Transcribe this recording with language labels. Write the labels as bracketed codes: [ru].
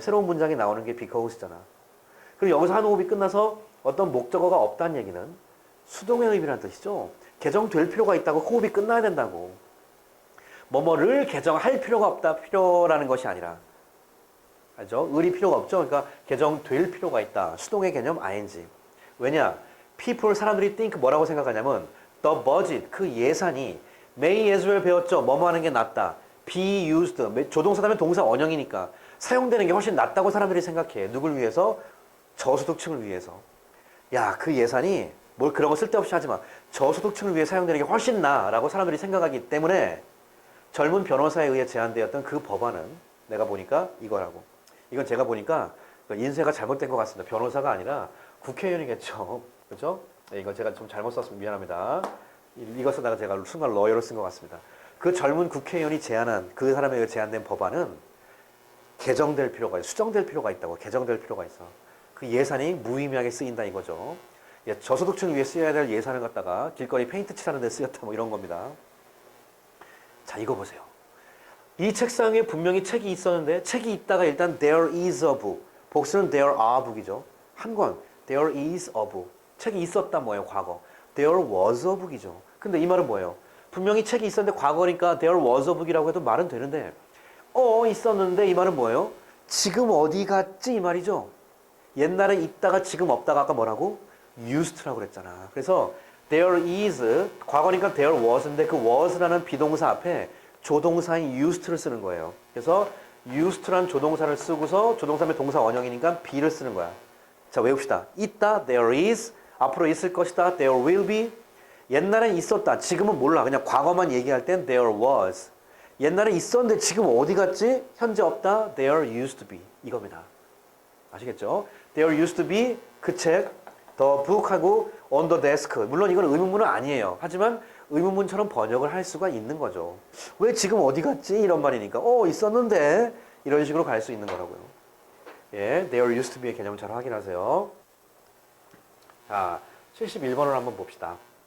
[ko] 새로운 문장이 나오는 게 because잖아. 그리고 여기서 한 호흡이 끝나서 어떤 목적어가 없다는 얘기는 수동의 의미라는 뜻이죠. 개정될 필요가 있다고 호흡이 끝나야 된다고. 뭐뭐를 개정할 필요가 없다. 필요라는 것이 아니라. 알죠? 을이 필요가 없죠. 그러니까 개정될 필요가 있다. 수동의 개념 ing. 왜냐? people 사람들이 think 뭐라고 생각하냐면 the budget 그 예산이 may as well 배웠죠. 뭐뭐 하는 게 낫다. be used 조동사 다음에 동사 원형이니까 사용되는 게 훨씬 낫다고 사람들이 생각해. 누굴 위해서? 저소득층을 위해서. 야, 그 예산이 뭘 그런 거 쓸데없이 하지 마. 저소득층을 위해 사용되는 게 훨씬 나라고 사람들이 생각하기 때문에 젊은 변호사에 의해 제안되었던 그 법안은 내가 보니까 이거라고. 이건 제가 보니까 인쇄가 잘못된 것 같습니다. 변호사가 아니라 국회의원이겠죠. 그렇죠? 네, 이건 제가 좀 잘못 썼으면 미안합니다. 이거 쓰다가 제가 순간 러이어로 쓴 것 같습니다. 그 젊은 국회의원이 제안한 그 사람에 의해 제안된 법안은 개정될 필요가 있어. 수정될 필요가 있다고. 개정될 필요가 있어. 그 예산이 무의미하게 쓰인다 이거죠. 저소득층을 위해 쓰여야 될 예산을 갖다가 길거리 페인트 칠하는 데 쓰였다 뭐 이런 겁니다. 자, 이거 보세요. 이 책상에 분명히 책이 있었는데 책이 있다가 일단 [en] there is a book. [ko] 복수는 [en] there are book이죠. [ko] 한 권 [en] there is a book. [ko] 책이 있었다 뭐예요? 과거. [en] there was a book이죠. [ko] 근데 이 말은 뭐예요? 분명히 책이 있었는데 과거니까 there was a book이라고 해도 말은 되는데 있었는데 이 말은 뭐예요? 지금 어디 갔지 이 말이죠. 옛날에 있다가 지금 없다가 아까 뭐라고? used라고 그랬잖아. 그래서 [en] there is, [ko] 과거니까 [en] there was [ko] 인데 그 was라는 비동사 앞에 조동사인 used를 쓰는 거예요. 그래서 used라는 조동사를 쓰고서 조동사의 동사 원형이니까 be를 쓰는 거야. 자, 외웁시다. 있다, [en] there is. [ko] 앞으로 있을 것이다, [en] there will be. [ko] 옛날엔 있었다, 지금은 몰라. 그냥 과거만 얘기할 땐 [en] there was. [ko] 옛날에 있었는데 지금 어디 갔지? 현재 없다, [en] there used to be. [ko] 이겁니다. 아시겠죠? [en] There used to be [ko] 그 책, [en] the book하고 on the desk. [ko] 물론 이건 의문문은 아니에요. 하지만 의문문처럼 번역을 할 수가 있는 거죠. 왜 지금 어디 갔지? 이런 말이니까 있었는데 이런 식으로 갈 수 있는 거라고요. 예, there used to be의 개념을 잘 확인하세요. 자, 71번을 한번 봅시다.